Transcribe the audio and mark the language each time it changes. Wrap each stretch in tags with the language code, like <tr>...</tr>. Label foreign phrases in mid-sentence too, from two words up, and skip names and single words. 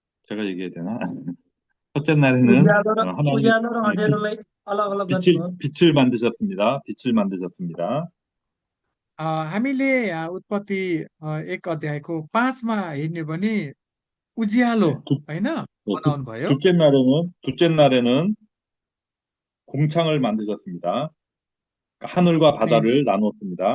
<ko>제가 얘기해야 되나? 첫째 날에는 하나님이</ko> <ne>उज्यालो र अँध्यारोलाई अलग अलग</ne> <ko>빛을,</ko> <ne>गर्नुभयो।</ne> <ko>빛을 만드셨습니다. 빛을 만드셨습니다.</ko> <ne>हामीले उत्पत्ति 1 अध्यायको 5मा हेर्ने भने उज्यालो</ne> <ko>네,</ko> <ne>होइन</ne> <ko>네,</ko> <ne>बनाउनु भयो।</ne> <ko>둘째 날에는 공창을 만드셨습니다. 하늘과</ko> <ne>अनि</ne> <ko>바다를 나누었습니다.</ko>